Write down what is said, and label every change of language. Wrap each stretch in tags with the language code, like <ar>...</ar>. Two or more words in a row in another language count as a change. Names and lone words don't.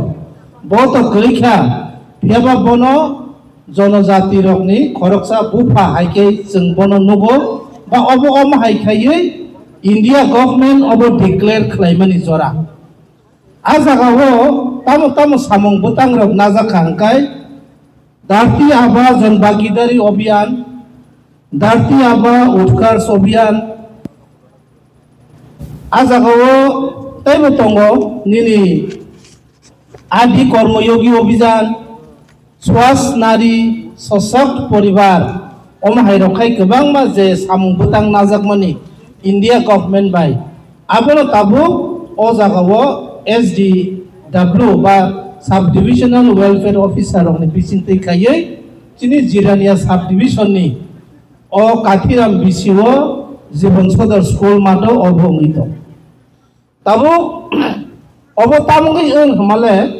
<brx>बहुत गैखा फेबा बनो जनजाति रकनि खरकसा बुफा हाइके जों बनो नुगो बा अब हाइखायै</brx> <en>India government</en> <brx>अब डिक्लेयर खालामनानै जरा आ जागाव ताम सामं बोतां रक नाजाखांखाय धरती आबा जनभागीदारी अभियान धरती आबा उत्कर्ष अभियान आ जागाव ताइबो दङ निनि आदि कर्मयोगी अभियान स्वास्थ्य नारी सशक्त परिवार अमहाय रखाय गोबां मा जे सामं बोतां नाजाकमानि</brx> <en>India government</en> <brx>बाय आबो ताबु ओ जागाव एसडीडब्ल्यू बा</brx> <en>sub divisional welfare officer</en> <brx>रंनि बिसिंतै खायै चिनि जिरानिया</brx> <en>sub division</en> <brx>नि ओ काथिराम बिसिओ जीवन सदर स्कूल मातो अबंगितो ताबु अब तामुंगै ओं हमाले</brx>